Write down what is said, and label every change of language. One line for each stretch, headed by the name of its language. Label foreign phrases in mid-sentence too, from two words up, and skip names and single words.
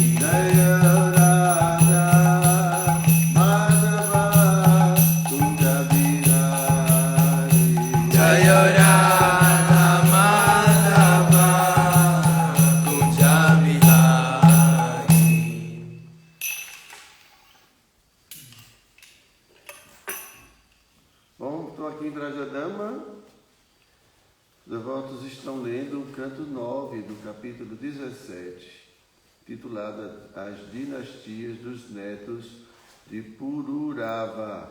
Sanskrit: Jaya Radha Madhava Kunja Bihari. Jaya Radha Madhava Kunja Bihari.
Portuguese: Bom, estou aqui em Vrajadama. Os devotos estão lendo o canto 9 do capítulo 17, titulado As Dinastias dos Netos de Pururava.